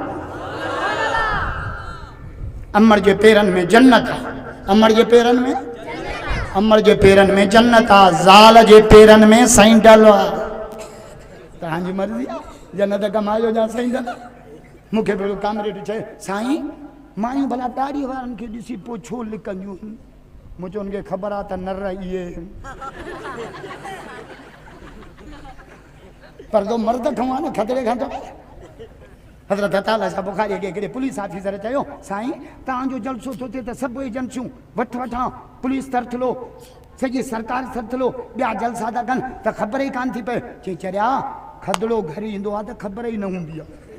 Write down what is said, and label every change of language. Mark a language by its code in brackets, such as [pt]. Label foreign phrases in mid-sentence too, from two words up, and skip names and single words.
[sd] अमर जे पेरनि में जन्नत आहे अमर जे पेरनि में जन्नत आहे ज़ाल जे पेरनि में सैंडल आहे तव्हांजी मर्ज़ी आहे जन्नत कमायो जा सैंडल मूंखे भेड़ो कामरेड चए साईं मायूं भला दाढ़ी वारनि खे ॾिसी पोइ छो लिकंदियूं मूं चयो उनखे ख़बर आहे त नर इहे पर दो मर्द खवा न खतरे खां तो हज़रत अताला शाह बुखारी के हिकिड़े [en] police officer [sd] चयो साईं तव्हांजो जलसो थो थिए त सभु एजेंसियूं वठां पुलिस तरथलो सॼी सरकार तरथलो ॿिया जलसा था कनि त ख़बर ई कान थी पए चई चरिया खदड़ो घर ईंदो आहे त ख़बर ई न हूंदी आहे